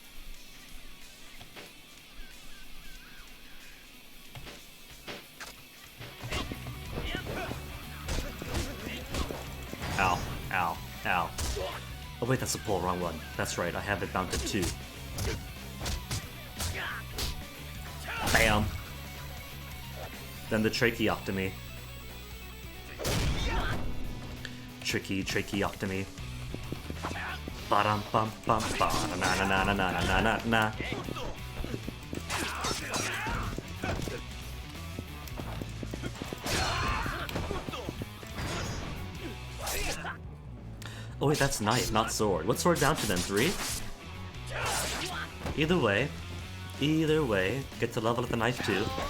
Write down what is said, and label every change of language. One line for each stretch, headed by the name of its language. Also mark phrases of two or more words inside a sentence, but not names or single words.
English: Ow, ow, ow. Oh wait, that's a pull, wrong one. That's right, I have it mounted too. Bam! Then the tracheotomy. Tracheotomy. Ba-dum bum bum ba na na na na na na na na. Oh wait, that's knife, not sword. What's sword down to then? 3? Either way, get to level up the knife too.